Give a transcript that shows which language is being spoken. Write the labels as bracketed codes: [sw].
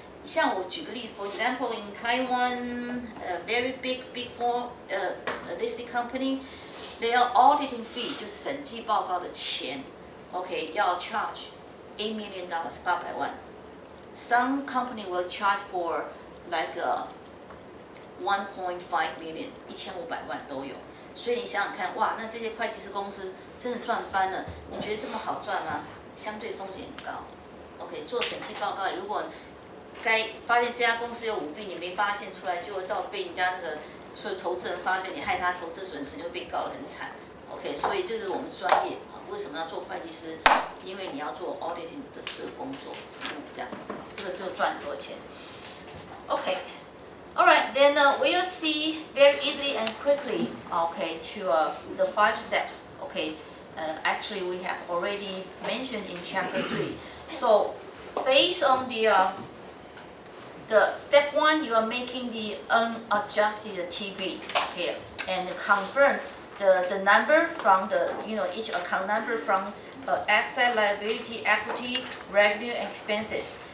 [zh] 像我举个例子 [en] ，for example in Taiwan, very big four listed company, their auditing fee [zh] 就是审计报告的钱 [en] ，OK 要 charge $8 million 800万。 Some company will charge for like 1.5 million [zh] 1500万都有，所以你想想看，哇，那这些会计师公司真的赚翻了。你觉得这么好赚吗？相对风险很高。OK， 做审计报告，如果该发现这家公司有舞弊，你没发现出来，就到被人家那个所有投资人发现，你害他投资损失就被告得很惨。 OK， 所以这是我们专业为什么要做会计师？因为你要做 auditing 的这个工作，这样子，这个就赚很多钱。 OK。 [en] Alright, then we'll see very easily and quickly, okay, to the 5 steps. Okay, actually we have already mentioned in chapter 3. So, based on the step 1, you are making the unadjusted TB, okay, and confirm the number from each account number from asset, liability, equity, revenue, and expenses.